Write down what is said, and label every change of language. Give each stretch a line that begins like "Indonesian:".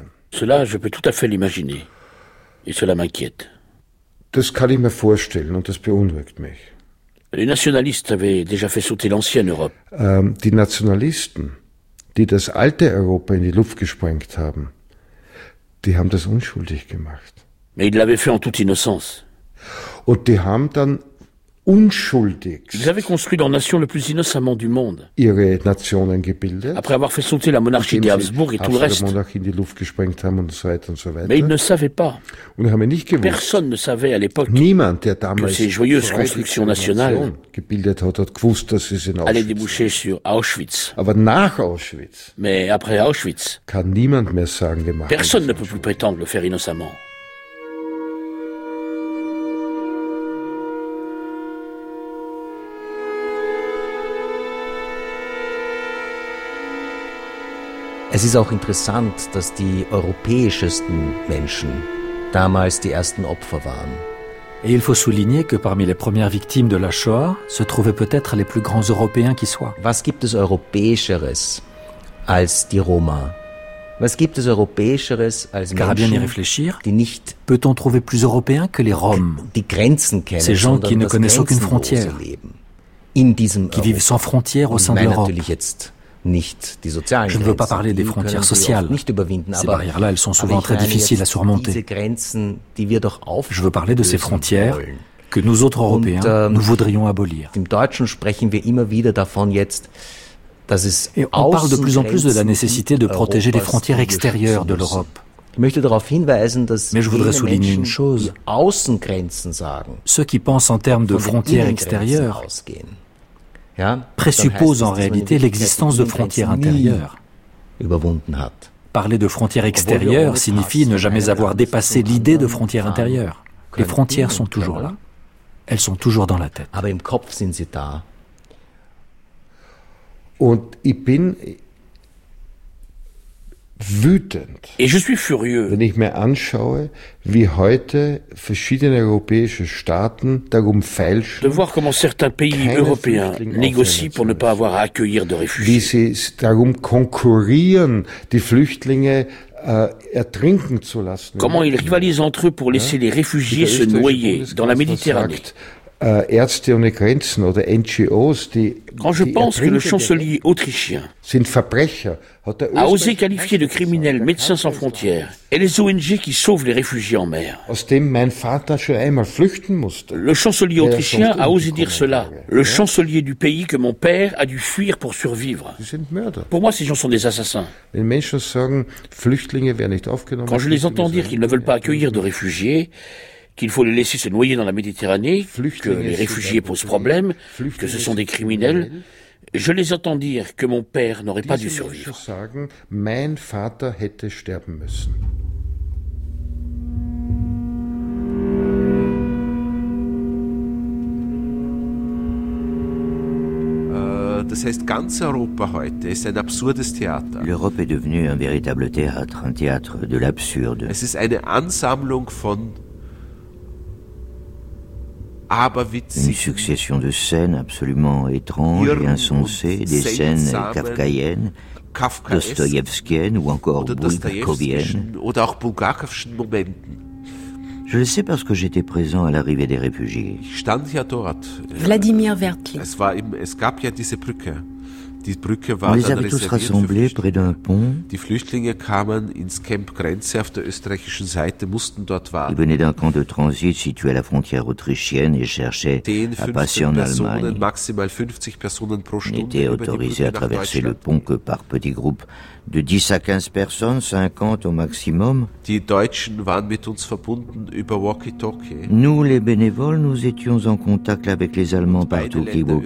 French: Cela, je peux tout à fait l'imaginer, et cela m'inquiète.
German: Das kann ich mir vorstellen und das beunruhigt mich.
French: Les nationalistes avaient déjà fait sauter l'ancienne Europe.
German: Die Nationalisten, die das alte Europa in die Luft gesprengt haben, die haben das unschuldig gemacht.
French: Mais ils l'avaient fait en toute innocence.
German: Und die haben dann unschuldigst.
French: Ils avaient construit leur nation le plus innocemment du monde.
German: Ihre Nationen gebildet.
French: Après avoir fait sauter la monarchie des Habsbourg et tout le reste.
German: In die Luft gesprengt haben und so weiter und so weiter.
French: Mais ils ne savaient pas.
German: Und haben nicht gewusst.
French: Personne ne savait à l'époque.
German: Niemand, der damals
French: que ces joyeuses constructions nationales
German: gebildet hat, hat gewusst, dass es in Auschwitz
French: allait déboucher sur Auschwitz.
German: Aber nach Auschwitz.
French: Mais après Auschwitz.
German: Kann niemand mehr sagen, die Macht.
French: Personne ne peut plus prétendre le faire innocemment.
German: Es ist auch interessant, dass die europäischesten Menschen damals die ersten Opfer waren.
French: Et il faut souligner que parmi les premières victimes de la Shoah se trouvaient peut-être les plus grands Européens qui soient.
German: Was gibt es Europäischeres als die Roma? Was gibt es Europäischeres als Menschen, die nicht
French: peut-on trouver plus européen que les Roms?
German: Die Grenzen kennen,
French: ces gens qui ne connaissent aucune frontière,
German: in diesem
French: qui vivent sans frontières au sein de l'Europe.
German: Nicht die sozialen
French: Grenzen. Je ne veux pas parler des frontières sociales.
German: Nicht überwinden,
French: ces barrières-là, elles sont souvent très difficiles à surmonter.
German: Diese Grenzen, die wir doch aufbauen.
French: Je veux parler de ces frontières que nous autres Européens, nous voudrions abolir.
German: Im Deutschen sprechen wir immer wieder davon jetzt, dass es
French: Et on parle de plus en plus de la nécessité de protéger les frontières extérieures de l'Europe.
German: Ich möchte darauf hinweisen, dass
French: Mais je voudrais souligner une chose.
German: Außengrenzen sagen,
French: ceux qui pensent en termes de frontières extérieures
German: ausgehen.
French: Présuppose en réalité l'existence de frontières intérieures. Parler de frontières extérieures signifie ne jamais avoir dépassé l'idée de frontières intérieures. Les frontières sont toujours là. Elles sont toujours dans la tête.
German: Aber im Kopf sind sie da. Und ich bin wütend.
French: Et je suis furieux.
German: Wenn ich mir anschaue, wie heute verschiedene europäische Staaten darum feilschen,
French: de voir comment certains pays européens négocient pour ne pas avoir à accueillir de réfugiés.
German: Wie sie darum konkurrieren, die Flüchtlinge ertrinken zu lassen.
French: Comment ils rivalisent entre eux pour laisser les réfugiés se noyer dans la Méditerranée.
German: Ärzte ohne Grenzen oder NGOs, die
French: Quand je pense que le chancelier autrichien
German: sind Verbrecher, hat
French: a osé qualifier de criminels Médecins sans frontières et les ONG qui sauvent les réfugiés en mer.
German: Aus dem mein Vater schon einmal flüchten musste.
French: Le chancelier autrichien a osé dire cela. Le chancelier du pays que mon père a dû fuir pour survivre.
German: Sie sind Mörder.
French: Pour moi, ces gens sont des assassins.
German: Wenn Menschen sagen, Flüchtlinge werden nicht aufgenommen,
French: Quand je les entends dire qu'ils ne veulent pas accueillir de réfugiés, qu'il faut les laisser se noyer dans la Méditerranée, que les réfugiés posent problème, que ce sont des criminels. Je les entends dire que mon père n'aurait pas dû survivre.
German: Sagen, mein Vater hätte sterben müssen. Das heißt, ganz Europa heute ist ein absurdes Theater.
French: L'Europe est devenue un véritable théâtre, un théâtre de l'absurde.
German: Es ist eine Ansammlung von
French: Une succession de scènes absolument étranges et insensées, des scènes kafkaïennes, dostoïevskiennes ou encore bulgakoviennes. Je le sais parce que j'étais présent à l'arrivée des réfugiés. Vladimir Vertli. On les avait tous rassemblés près d'un pont.
German: Die Flüchtlinge kamen ins Camp Grenze auf der österreichischen Seite, mussten dort warten.
French: Ils venaient d'un camp de transit situé à la frontière autrichienne et cherchaient à passer en Allemagne.
German: Maximal 50 personnes pro stunde.
French: N'étaient autorisés à traverser le pont que par petits groupes de 10 à 15 personnes, 50 au maximum.
German: Die Deutschen waren mit uns verbunden über walkie-talkie.
French: Nous, les bénévoles, nous étions en contact avec les Allemands par talkie-walkie.